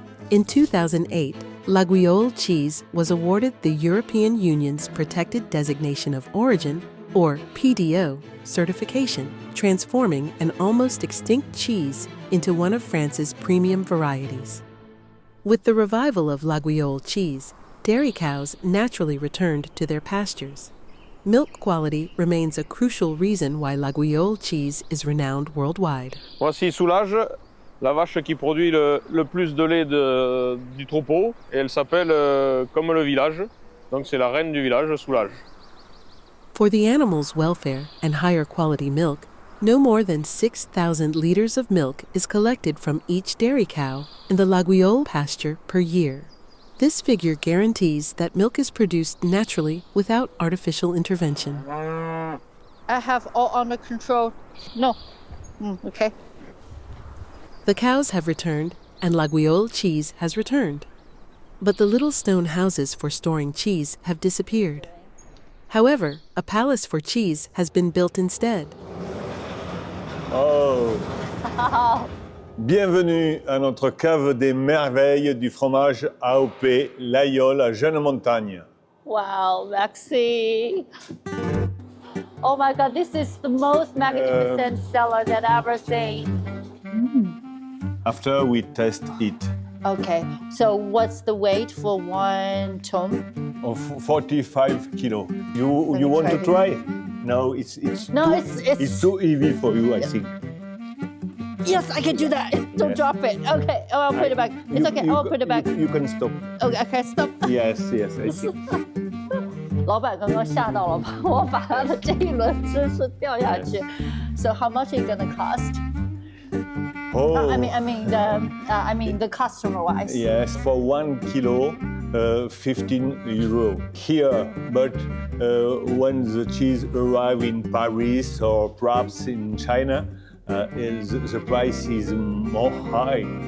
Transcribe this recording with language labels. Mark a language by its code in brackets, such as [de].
[en] In 2008, Laguiole cheese was awarded the European Union's Protected Designation of Origin, or PDO, certification, transforming an almost extinct cheese into one of France's premium varieties. With the revival of Laguiole cheese, dairy cows naturally returned to their pastures. Milk quality remains a crucial reason why Laguiole cheese is renowned worldwide. [fr] Voici Soulage, la vache qui produit le plus de lait du troupeau, et elle s'appelle comme le village, donc c'est la reine du village, Soulage. [en] For the animal's welfare and higher quality milk, no more than 6,000 liters of milk is collected from each dairy cow in the Laguiole pasture per year. This figure guarantees that milk is produced naturally without artificial intervention. I have all under control. No. Okay. The cows have returned, and Laguiole cheese has returned. But the little stone houses for storing cheese have disappeared. However, a palace for cheese has been built instead. Oh! [fr] Bienvenue à notre cave des merveilles du fromage AOP Laguiole à Jeune Montagne. [en] Wow, Maxi. Oh my God, this is the most magnificent cellar that I've ever seen. After we test it. Okay, so what's the weight for 1 ton? Of 45 kilo. You want to try? No, it's too heavy for you, I think. Yes, I can do that. Don't drop it. Okay, oh, I'll put it back. It's okay, I'll put it back. You can stop. Okay, I can stop. Yes, I think. [zh] 老板刚刚吓到了，把我把他的这一轮知识掉下去。 [en] So how much is it gonna cost? Oh. I mean the customer wise. Yes, for 1 kilo, 15 euro here. But when the cheese arrives in Paris or perhaps in China, the price is more high.